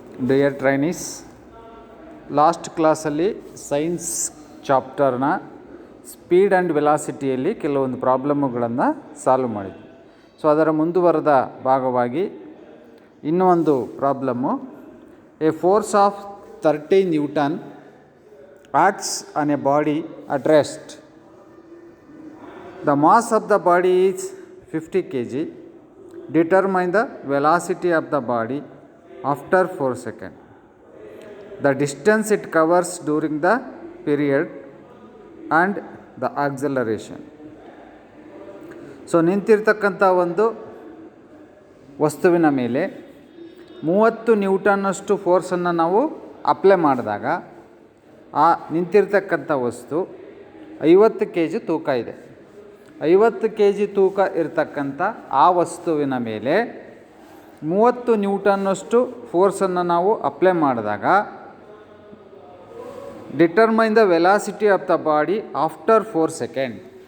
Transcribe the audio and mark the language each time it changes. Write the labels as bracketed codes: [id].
[kn] Dear trainees, last ಕ್ಲಾಸಲ್ಲಿ science ಚಾಪ್ಟರ್ನ speed and ವೆಲಾಸಿಟಿಯಲ್ಲಿ ಕೆಲವೊಂದು ಪ್ರಾಬ್ಲಮ್ಮುಗಳನ್ನು solve ಮಾಡಿದ್ವಿ. ಸೊ ಅದರ ಮುಂದುವರೆದ ಭಾಗವಾಗಿ ಇನ್ನೂ ಒಂದು problem, [en] A force of 30 newton acts on a body at rest. The mass of the body is 50 kg. Determine the velocity of the body after 4 seconds. The distance it covers during the period and the acceleration. [kn] So ನಿಂತಿರ್ತಕ್ಕಂಥ ಒಂದು ವಸ್ತುವಿನ ಮೇಲೆ 30 ನ್ಯೂಟನ್ನಷ್ಟು ಫೋರ್ಸನ್ನು ನಾವು apply ಮಾಡಿದಾಗ ಆ ನಿಂತಿರ್ತಕ್ಕಂಥ ವಸ್ತು 50 kg ತೂಕ ಇದೆ. 50 kg ತೂಕ ಇರತಕ್ಕಂಥ ಆ ವಸ್ತುವಿನ ಮೇಲೆ 30 ನ್ಯೂಟನ್ನಷ್ಟು ಫೋರ್ಸನ್ನು ನಾವು ಅಪ್ಲೈ ಮಾಡಿದಾಗ [en] Determine the velocity of the body after 4 second.